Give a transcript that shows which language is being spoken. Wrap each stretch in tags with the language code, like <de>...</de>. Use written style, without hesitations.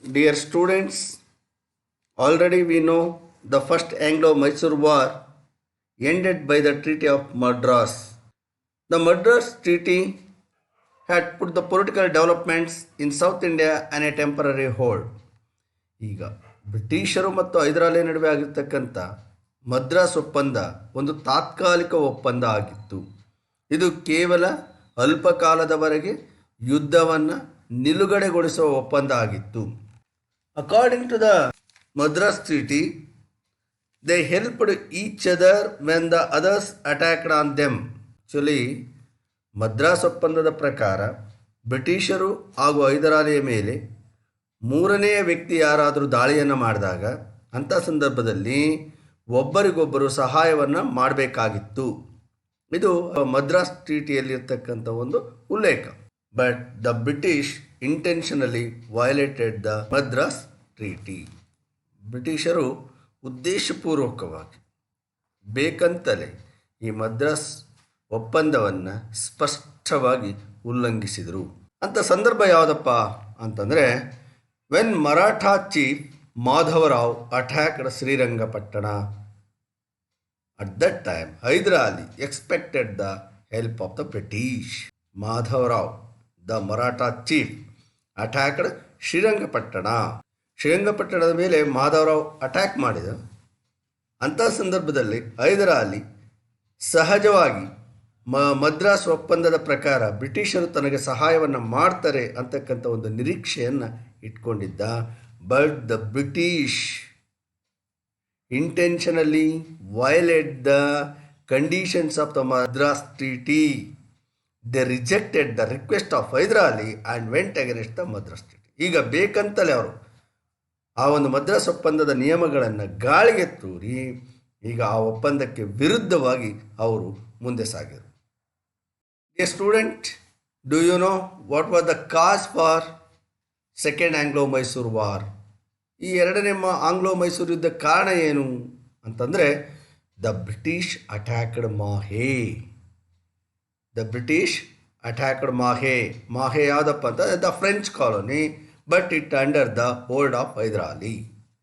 <en>Dear students, already we know the first Anglo-Mysore War ended by the Treaty of Madras. The Madras Treaty had put the political developments in South India on a temporary hold.</en> <kn>ಈಗ ಬ್ರಿಟಿಷರು ಮತ್ತು ಹೈದರಾಲಿ ನಡುವೆ ಆಗಿರ್ತಕ್ಕಂಥ ಮದ್ರಾಸ್ ಒಪ್ಪಂದ ಒಂದು ತಾತ್ಕಾಲಿಕ ಒಪ್ಪಂದ ಆಗಿತ್ತು. ಇದು ಕೇವಲ ಅಲ್ಪ ಕಾಲದವರೆಗೆ ಯುದ್ಧವನ್ನು ನಿಲುಗಡೆಗೊಳಿಸುವ ಒಪ್ಪಂದ ಆಗಿತ್ತು.</kn> <en>According to the Madras treaty, they helped each other when the others attacked on them.</en> <kn>Actually Madras ಒಪ್ಪಂದದ ಪ್ರಕಾರ ಬ್ರಿಟಿಷರು ಹಾಗೂ ಹೈದರಾಲಿಯ ಮೇಲೆ ಮೂರನೆಯ ವ್ಯಕ್ತಿ ಯಾರಾದರೂ ದಾಳಿಯನ್ನು ಮಾಡಿದಾಗ ಅಂಥ ಸಂದರ್ಭದಲ್ಲಿ ಒಬ್ಬರಿಗೊಬ್ಬರು ಸಹಾಯವನ್ನು ಮಾಡಬೇಕಾಗಿತ್ತು. ಇದು ಮದ್ರಾಸ್ ಟ್ರೀಟಿಯಲ್ಲಿರ್ತಕ್ಕಂಥ ಒಂದು ಉಲ್ಲೇಖ.</kn> <en>But the British intentionally violated the Madras treaty.</en> <kn>ಬ್ರಿಟಿಷರು ಉದ್ದೇಶಪೂರ್ವಕವಾಗಿ ಬೇಕಂತಲೇ ಈ ಮದ್ರಾಸ್ ಒಪ್ಪಂದವನ್ನು ಸ್ಪಷ್ಟವಾಗಿ ಉಲ್ಲಂಘಿಸಿದರು. ಅಂಥ ಸಂದರ್ಭ ಯಾವುದಪ್ಪ ಅಂತಂದರೆ,</kn> <en>when Maratha chief Madhavrao attacked Srirangapatna. At that time, Hyder Ali expected the help of the British. Madhavrao, the Maratha chief, attacked Srirangapatna.</en> <kn>ಶ್ರೀರಂಗಪಟ್ಟಣದ ಮೇಲೆ ಮಾಧವರಾವ್ ಅಟ್ಯಾಕ್ ಮಾಡಿದ. ಅಂಥ ಸಂದರ್ಭದಲ್ಲಿ ಹೈದರ್ ಅಲಿ ಸಹಜವಾಗಿ ಮದ್ರಾಸ್ ಒಪ್ಪಂದದ ಪ್ರಕಾರ ಬ್ರಿಟಿಷರು ತನಗೆ ಸಹಾಯವನ್ನು ಮಾಡ್ತಾರೆ ಅಂತಕ್ಕಂಥ ಒಂದು ನಿರೀಕ್ಷೆಯನ್ನು ಇಟ್ಕೊಂಡಿದ್ದ.</kn> <en>But the British intentionally violate the conditions of the Madras treaty. They rejected the request of Hyder Ali and went against the Madras treaty.</en> <kn>ಈಗ ಬೇಕಂತಲೇ ಅವರು ಆ ಒಂದು ಮದ್ರಾಸ್ ಒಪ್ಪಂದದ ನಿಯಮಗಳನ್ನು ಗಾಳಿಗೆ ತೂರಿ ಈಗ ಆ ಒಪ್ಪಂದಕ್ಕೆ ವಿರುದ್ಧವಾಗಿ ಅವರು ಮುಂದೆ ಸಾಗಿದರು.</kn> <en>A student, do you know what was the cause for second ಆಂಗ್ಲೋ-ಮೈಸೂರು war?</en> <kn>ಈ ಎರಡನೇ ಆಂಗ್ಲೋ-ಮೈಸೂರು ಯುದ್ಧ ಕಾರಣ ಏನು ಅಂತಂದರೆ,</kn> <en>The British attacked Mahe. The British attacked Mahe.</en> <kn>ಮಾಹೆ ಯಾವುದಪ್ಪ ಅಂತ,</kn> <en>The French colony, but it under the hold of Hyder Ali.</en>